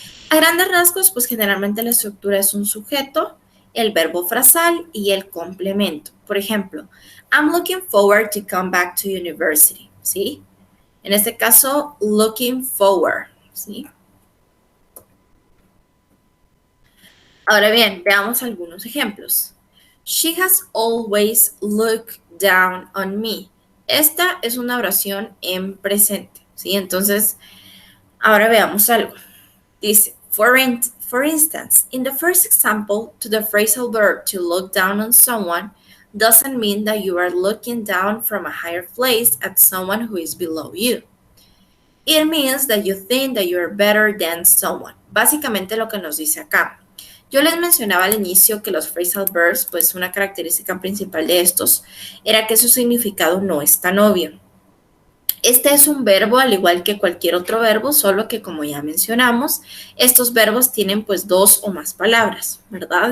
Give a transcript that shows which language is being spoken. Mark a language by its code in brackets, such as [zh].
[es] A grandes rasgos, pues generalmente la estructura es un sujeto, el verbo frasal y el complemento. Por ejemplo, [en] I'm looking forward to come back to university, ¿sí? [es] En este caso, looking forward, ¿sí? Ahora bien, veamos algunos ejemplos. [en] She has always looked down on me. [es] Esta es una oración en presente, ¿sí? Entonces, ahora veamos algo. [en] Dice, for instance, in the first example, to the phrasal verb to look down on someone doesn't mean that you are looking down from a higher place at someone who is below you. It means that you think that you're better than someone. [es] Básicamente lo que nos dice acá. Yo les mencionaba al inicio que los phrasal verbs, pues una característica principal de estos era que su significado no es tan obvio. Este es un verbo al igual que cualquier otro verbo, solo que como ya mencionamos, estos verbos tienen pues dos o más palabras, ¿verdad?